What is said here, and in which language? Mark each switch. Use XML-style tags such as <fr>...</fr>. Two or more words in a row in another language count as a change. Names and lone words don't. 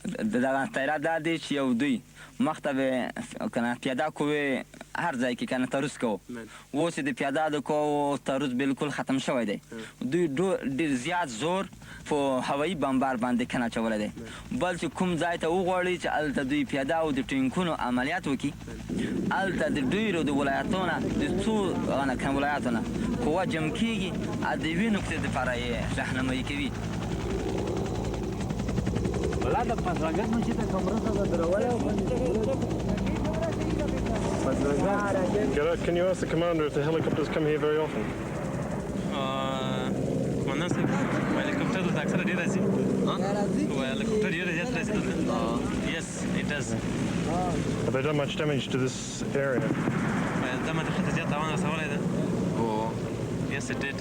<ps>دغه تیرا دا دی چې یو دوی مخته به کنه پیاده قوې هر ځای کې کنه تروس کوو اوس د پیاده د کوو تروس بالکل ختم شوی دی دوی ډېر زیات زور په هوایي بمبار باندې کنه اچولی دی بل چې کوم ځای ته وغواړي چې هلته دوی پیاده او د ټینکونو عملیات وکړي هلته د ډېرو د ولایتونو نه د څو ولایاتو نه قوه جمع کېږي او د یوې نقطې دپاره یې رهنمایي کوي</ps> <en>Can you ask the commander if the helicopters come here very often?</en> <ps>قمندان صاحب هلیکوپټر دلته اکثره ډېر راځي هلیکوپټر ډېر زیات راځي دلته</ps> <en>yes it does Have they done much damage to this area?</en> <ps>دا منطقې ته زیات تاوان رسولی ده</ps> <en>yes it did</en>